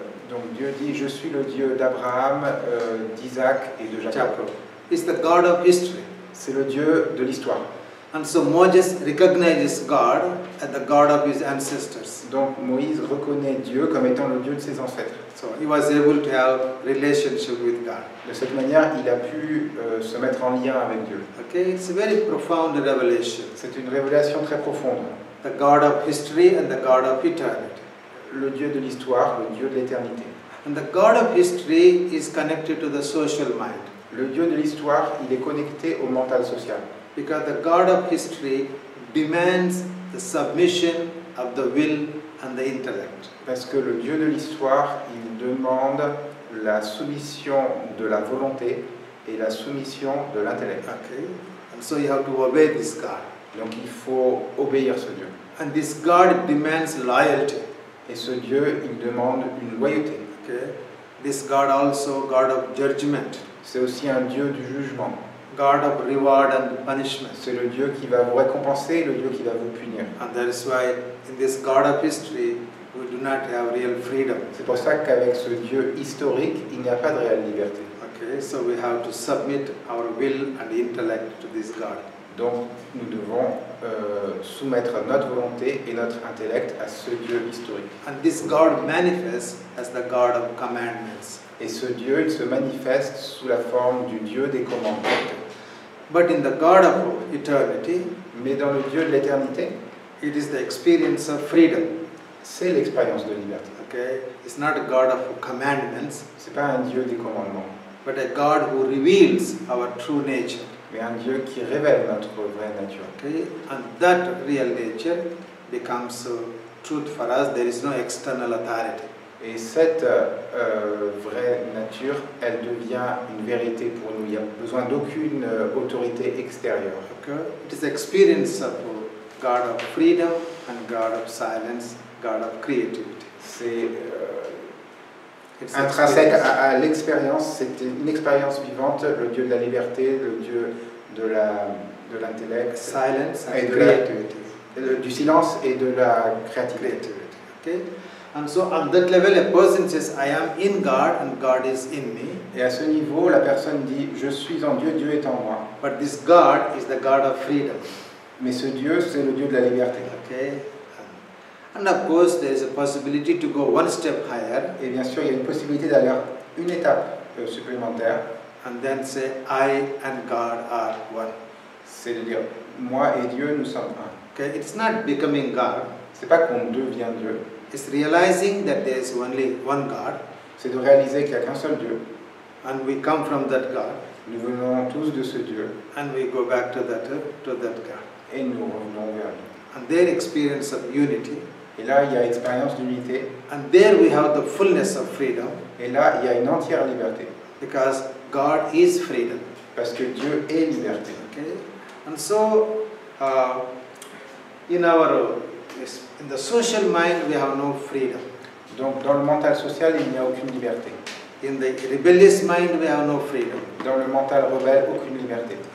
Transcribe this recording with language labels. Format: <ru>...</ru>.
<fr>Donc Dieu dit, je suis le Dieu d'Abraham, d'Isaac et de Jacob.</fr> <en>Jacob. He's the God of history.</en> <fr>C'est le Dieu de l'histoire.</fr> <en>And so Moses recognizes God as the God of his ancestors.</en> <fr>Donc Moïse reconnaît Dieu comme étant le Dieu de ses ancêtres.</fr> <en>So he was able to have relationship with God.</en> <fr>De cette manière, il a pu se mettre en lien avec Dieu.</fr> <en>Okay, it's a very profound revelation.</en> <fr>C'est une révélation très profonde.</fr> <en>The God of history and the God of eternity.</en> <fr>Le Dieu de l'histoire, le Dieu de l'éternité.</fr> <en>And the God of history is connected to the social mind.</en> <fr>Le Dieu de l'histoire, il est connecté au mental social.</fr> <en>Because the God of history demands the submission of the will and the intellect.</en> <fr>Parce que le Dieu de l'histoire, il demande la soumission de la volonté et la soumission de l'intellect.</fr> <en>Okay, and so you have to obey this God.</en> <fr>Donc il faut obéir ce Dieu.</fr> <en>And this God demands loyalty.</en> <fr>Et ce Dieu, il demande une loyauté.</fr> <en>Okay, this God also God of judgment.</en> <fr>C'est aussi un Dieu du jugement.</fr> <en>God of reward and punishment.</en> <fr>C'est le Dieu qui va vous récompenser, le Dieu qui va vous punir.</fr> <en>And that is why in this God of history we do not have real freedom.</en> <fr>C'est pour ça qu'avec ce Dieu historique, il n'y a pas de réelle liberté.</fr> <en>Okay, so we have to submit our will and intellect to this God.</en> <fr>Donc nous devons soumettre notre volonté et notre intellect à ce Dieu historique.</fr> <en>And this God manifests as the God of commandments.</en> <fr>Et ce Dieu, il se manifeste sous la forme du Dieu des commandements.</fr> <en>But in the God of eternity,</en> <fr>Mais dans le Dieu de l'éternité,</fr> <en>it is the experience of freedom.</en> <fr>c'est l'expérience de liberté.</fr> <en>Okay, it's not a God of commandments,</en> <fr>C'est pas un Dieu des commandements,</fr> <en>but a God who reveals our true nature.</en> <fr>mais un Dieu qui révèle notre vraie nature.</fr> <en>Okay, and that real nature becomes truth for us. There is no external authority.</en> <fr>Et cette vraie nature, elle devient une vérité pour nous. Il n'y a besoin d'aucune autorité extérieure.</fr> <en>Okay, it is experience of God of freedom and God of silence, God of creativity.</en> <fr>C'est</fr> <en>It's</en> <fr>intrinsèque</fr> <en>experience.</en> <fr>à l'expérience, c'est une expérience vivante, le Dieu de la liberté, le Dieu de l'intellect,</fr> <en>Silence</en> <fr>et</fr> <en>and</en> <fr>de la-</fr> <en>creativity.</en> <fr>du silence et de la créativité.</fr> <en>Okay, and so on that level, a person says, "I am in God, and God is in me."</en> <fr>Et à ce niveau, la personne dit, je suis en Dieu, Dieu est en moi.</fr> <en>But this God is the God of freedom.</en> <fr>Mais ce Dieu, c'est le Dieu de la liberté.</fr> <en>Okay, and of course, there is a possibility to go one step higher</en> <fr>Et bien sûr, il y a une possibilité d'aller une étape supplémentaire,</fr> <en>and then say, "I and God are one."</en> <fr>c'est de dire, moi et Dieu, nous sommes un.</fr> <en>Okay, it's not becoming God,</en> <fr>C'est pas qu'on devient Dieu,</fr> <en>is realizing that there is only one God,</en> <fr>c'est de réaliser qu'il n'y a qu'un seul Dieu.</fr> <en>and we come from that God,</en> <fr>Nous venons tous de ce Dieu</fr> <en>and we go back to that God.</en> <fr>et nous revenons vers lui.</fr> <en>And their experience of unity,</en> <fr>Et là, il y a expérience d'unité.</fr> <en>and there we have the fullness of freedom,</en> <fr>Et là, il y a une entière liberté.</fr> <en>because God is freedom.</en> <fr>Parce que Dieu est liberté.</fr> <en>Okay, and so in the social mind we have no freedom.</en> <fr>Donc, dans le mental social, il n'y a aucune liberté.</fr> <en>In the rebellious mind we have no freedom.</en> <fr>Dans le mental rebelle, aucune liberté.</fr>